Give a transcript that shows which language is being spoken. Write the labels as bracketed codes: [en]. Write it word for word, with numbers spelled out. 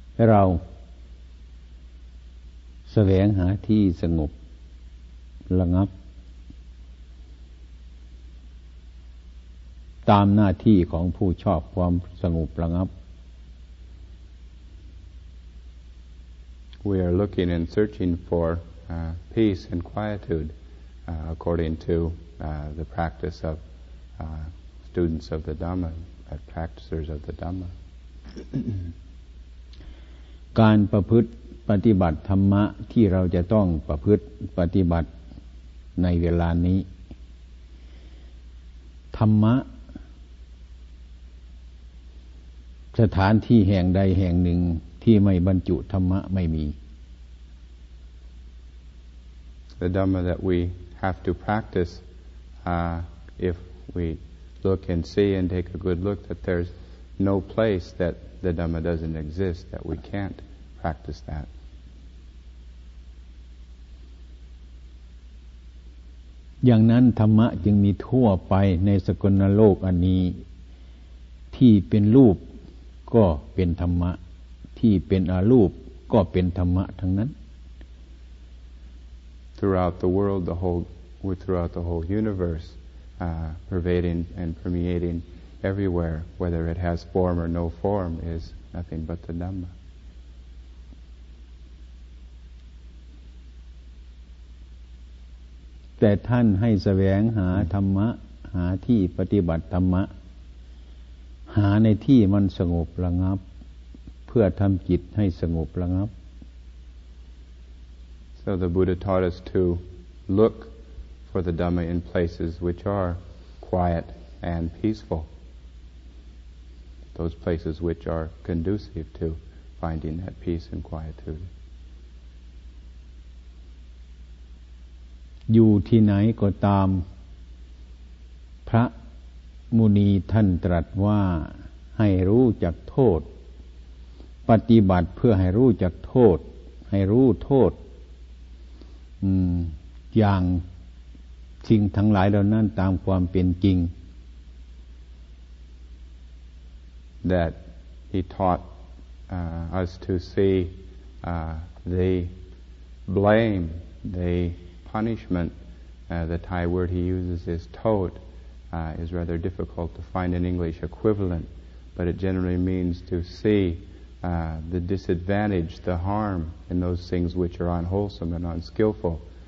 [th] เราแสวงหาที่สงบระงับตามหน้าที่ของผู้ชอบความสงบระงับ [en] We are looking and searching for uh, peace and quietude uh, according to uh, the practice of uh, students of the Dhamma, uh, practicers of the Dhamma. [th] การประพฤติปฏิบัติธรรมะที่เราจะต้องประพฤติปฏิบัติในเวลานี้ธรรมะสถานที่แห่งใดแห่งหนึ่งที่ไม่บรรจุธรรมะไม่มี [en] The Dhamma that we have to practice uh, if we look and see and take a good look that there's no place that the Dhamma doesn't exist, that we can't practice that. [th] อย่างนั้นธรรมะจึงมีทั่วไปในสกลโลกอันนี้ที่เป็นรูปก็เป็นธรรมะที่เป็นอรูปก็เป็นธรรมะทั้งนั้น [en] throughout the world the whole throughout the whole universe uh, pervading and permeating everywhere, whether it has form or no form, is nothing but the Dhamma. [th] แต่ท่านให้แสวงหาธรรมะหาที่ปฏิบัติธรรมะหาในที่มันสงบระงับเพื่อทำจิตให้สงบระงับ [en] So the Buddha taught us to look for the Dhamma in places which are quiet and peaceful, those places which are conducive to finding that peace and quietude. [th] อยู่ที่ไหนก็ตามพระมุนีท่านตรัสว่าให้รู้จักโทษปฏิบัติเพื่อให้รู้จักโทษให้รู้โทษอืมอย่างสิ่งทั้งหลายเหล่านั้นตามความเป็นจริง [en] that he taught uh, us to see uh, the blame, the punishment, uh, the Thai word he uses is tot, uh, is rather difficult to find an English equivalent, but it generally means to see Uh, the disadvantage, the harm in those things which are unwholesome and unskillful,